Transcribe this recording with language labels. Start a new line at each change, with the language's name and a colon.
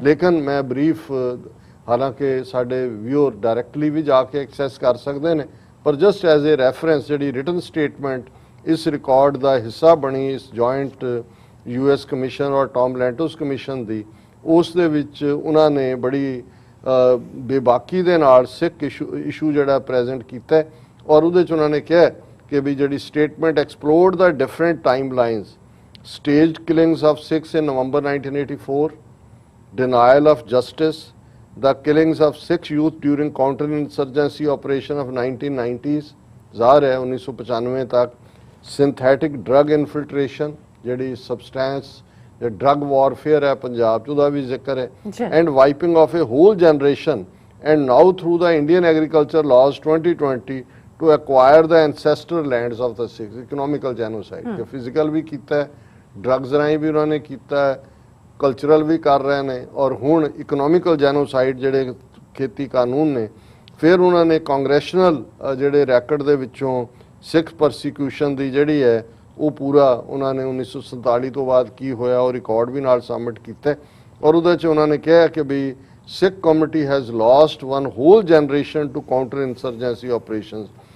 Punjabi: ਲੇਕਿਨ ਮੈਂ ਬਰੀਫ, ਹਾਲਾਂਕਿ ਸਾਡੇ ਵਿਊਅਰ ਡਾਇਰੈਕਟਲੀ ਵੀ ਜਾ ਕੇ ਐਕਸੈਸ ਕਰ ਸਕਦੇ ਨੇ, ਪਰ ਜਸਟ ਐਜ਼ ਏ ਰੈਫਰੈਂਸ ਜਿਹੜੀ ਰਿਟਨ ਸਟੇਟਮੈਂਟ ਇਸ ਰਿਕਾਰਡ ਦਾ ਹਿੱਸਾ ਬਣੀ ਇਸ ਜੁਆਇੰਟ US ਕਮਿਸ਼ਨ ਔਰ ਟੌਮ ਲੈਂਟੋਸ ਕਮਿਸ਼ਨ ਦੀ, ਉਸ ਦੇ ਵਿੱਚ ਉਹਨਾਂ ਨੇ ਬੜੀ ਬੇਬਾਕੀ ਦੇ ਨਾਲ ਸਿੱਖ ਇਸ਼ੂ ਜਿਹੜਾ ਪ੍ਰੈਜ਼ੈਂਟ ਕੀਤਾ और ਉਹਦੇ 'ਚ ਉਹਨਾਂ ਨੇ ਕਿਹਾ ਕਿ ਵੀ ਜਿਹੜੀ statement
English: explored the different time lines staged killings of Sikhs in November 1984, denial of justice, the killings of Sikh youth during counter-insurgency operation of 1990s,
Punjabi: ਜ਼ਾਹਰ ਹੈ 1995 ਤੱਕ,
English: synthetic drug infiltration, ਜਿਹੜੀ substance, drug warfare
Punjabi: ਹੈ ਪੰਜਾਬ 'ਚ ਉਹਦਾ ਵੀ ਜ਼ਿਕਰ ਹੈ,
English: and wiping of a whole generation, and now through the Indian Agriculture Laws 2020 to acquire the ancestral lands of the Sikhs, economical genocide,
Punjabi: ਕਿ physical ਵੀ ਕੀਤਾ ਹੈ, ਡਰੱਗਸ ਰਾਹੀਂ ਵੀ ਉਹਨਾਂ ਨੇ ਕੀਤਾ, ਕਲਚਰਲ ਵੀ ਕਰ ਰਹੇ ਨੇ, ਔਰ ਹੁਣ ਇਕਨੋਮਿਕਲ ਜੈਨੋਸਾਈਡ ਜਿਹੜੇ ਖੇਤੀ ਕਾਨੂੰਨ ਨੇ। ਫਿਰ ਉਹਨਾਂ ਨੇ ਕਾਂਗਰੈਸ਼ਨਲ ਜਿਹੜੇ ਰੈਕਡ ਦੇ ਵਿੱਚੋਂ ਸਿੱਖ ਪਰਸੀਕਿਊਸ਼ਨ ਦੀ ਜਿਹੜੀ ਹੈ ਉਹ ਪੂਰਾ ਉਹਨਾਂ ਨੇ 1947 ਤੋਂ ਬਾਅਦ ਕੀ ਹੋਇਆ ਉਹ ਰਿਕਾਰਡ ਵੀ ਨਾਲ ਸਬਮਿਟ ਕੀਤਾ, ਔਰ ਉਹਦੇ 'ਚ ਉਹਨਾਂ ਨੇ ਕਿਹਾ ਕਿ ਵੀ
English: Sikh community has lost one whole generation to counter insurgency operations